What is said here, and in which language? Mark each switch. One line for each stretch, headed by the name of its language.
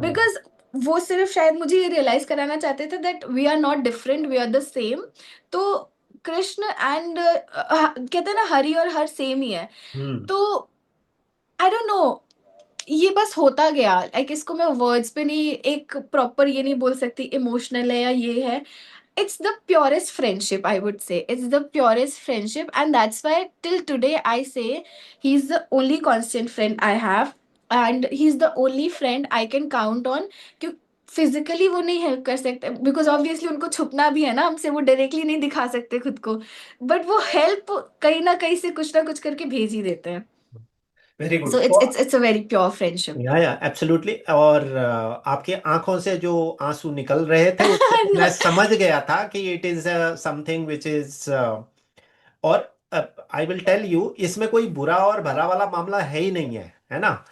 English: because
Hindi: वो सिर्फ शायद मुझे ये
English: realise
Hindi: कराना चाहते थे
English: That we are not different, we are the same.
Hindi: तो कृष्ण एंड कहते हैं ना, हरि और हर सेम ही है. हम्म।
English: तो I don't know,
Hindi: ये बस होता गया, लाइक इसको मैं वर्ड्स पे नहीं, एक प्रॉपर ये नहीं बोल सकती इमोशनल है या ये है।
English: It's the purest friendship, I would say. It's the purest friendship, and that's why till today I say he's the only constant friend I have, and he's the only friend I can count on.
Hindi: क्यों physically वो नहीं help कर सकते, because obviously उनको छुपना भी है ना हमसे, वो डायरेक्टली नहीं दिखा सकते खुद को, बट वो हेल्प कहीं ना कहीं से कुछ ना कुछ करके भेज ही देते हैं।
English: Very so good. It's a very pure friendship. या absolutely.
Hindi: और आपके आंखों से जो आंसू निकल रहे थे उससे मैं समझ गया था कि
English: it is something which is,
Hindi: और
English: I will tell you,
Hindi: इसमें कोई बुरा और भला वाला मामला है ही नहीं है ना।